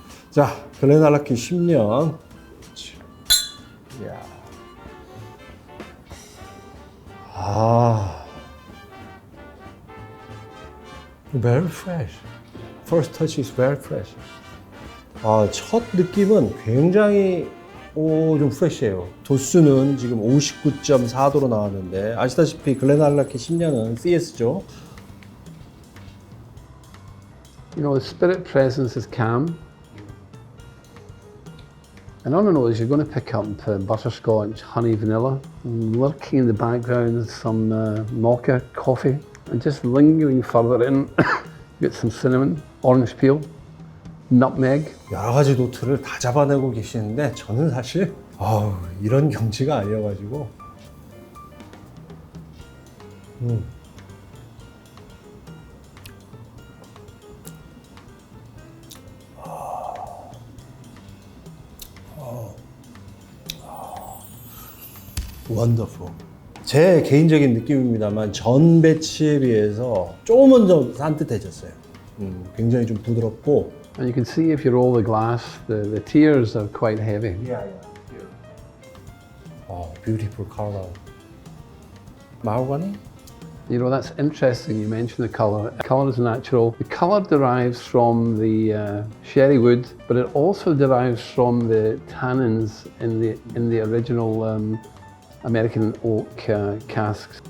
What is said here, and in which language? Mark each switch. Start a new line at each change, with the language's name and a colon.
Korean: 자, 글렌알라키 10년. 이야.
English: Very fresh. First touch is very fresh.
Korean: 첫 느낌은 굉장히 좀 프레시해요. 도수는 지금 59.4도로 나왔는데 아시다시피 글렌알라키 10년은 CS죠.
English: You know, the spirit presence is calm. And on the nose, you're going to pick up butterscotch, honey, vanilla, and lurking in the background, some mocha, coffee, and just lingering further in, you get some cinnamon, orange peel, nutmeg.
Korean: 여러 가지 노트를 다 잡아내고 계시는데 저는 사실 이런 경지가 아니어가지고 원더풀. 제 개인적인 느낌입니다만 전 배치에 비해서 조금은 좀 산뜻해졌어요. 굉장히 좀 부드럽고.
English: And you can see if you roll the glass, the tears are quite heavy. Beautiful color. mahogany? You know, that's interesting you mentioned the colour. Colour is natural. The colour derives from the sherry wood, but it also derives from the tannins in the original American oak casks.